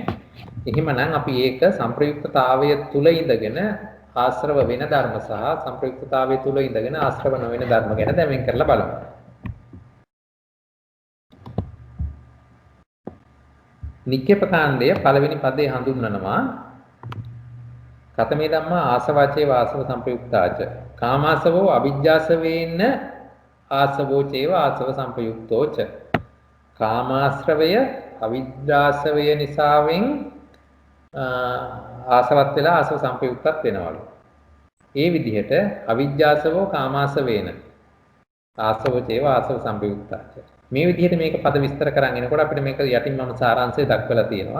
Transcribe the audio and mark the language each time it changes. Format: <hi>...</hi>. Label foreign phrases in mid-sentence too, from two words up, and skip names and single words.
<si>එහෙමනම් අපි ඒක සංප්‍රයුක්තතාවය තුල ඉඳගෙන ආශ්‍රව වෙන ධර්ම සහ සංප්‍රයුක්තතාවය තුල ඉඳගෙන ආශ්‍රව නොවන ධර්ම ගැන දැන් වෙන් කරලා බලමු. නික්කේපකාණ්ඩය පළවෙනි පදේ හඳුන්වනවා</si> <pi>කතමේ ධම්මා ආසවාචේ වාසව සංපයුක්තාච කාමාසවෝ අවිජ්ජාසවේන ආසවෝ චේව ආසව සංපයුක්තෝච</pi> <si>කාමාශ්‍රවය අවිජ්ජාසවය නිසාවෙන් ආසවත් වෙලා ආසව සංපයුක්තත් වෙනවලු. ඒ විදිහට</si> <pi>අවිජ්ජාසවෝ කාමාසවේන ආසවෝ චේව ආසව සංපයුක්තාච</pi> <si>මේ විදිහට මේක පද විස්තර කරන් එනකොට අපිට මේක යටින් මම සාරාංශය දක්වලා තියෙනවා.</si>